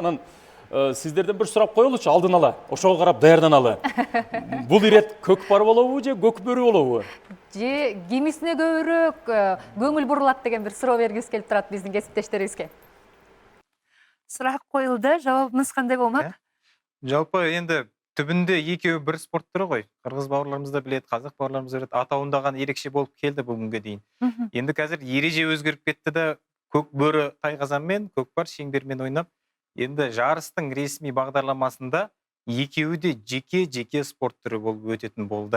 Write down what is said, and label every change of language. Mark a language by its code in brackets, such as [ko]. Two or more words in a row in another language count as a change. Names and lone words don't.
[ky] Анан сиздерден бир сурап коелучу алдын ала, ошого карап даярданалы. Бул ирет көкпар болобу же көкбөрү болобу? Же кимисине көбүрөөк көңүл бурулат деген бир суроо бергибиз келип турат биздин кесиптештерибизге. Сурак коюлду, жабабыңыз кандай болмак? [kk] Жалпы енді түбінде екеуі бір спорт түрі ғой. Қырғыз бауырларымыз да білет, қазақ бауырларымыз да білет. Атауындаған ерекше болып келді бүгінге дейін. Енді қазір ереже өзгеріп кетті де, көк бөрі тайқазанмен, көкпар шеңбермен ойнап, енді жарыстың ресми бағдарламасында екеуі де жеке спорт түрі болып өтетін болды.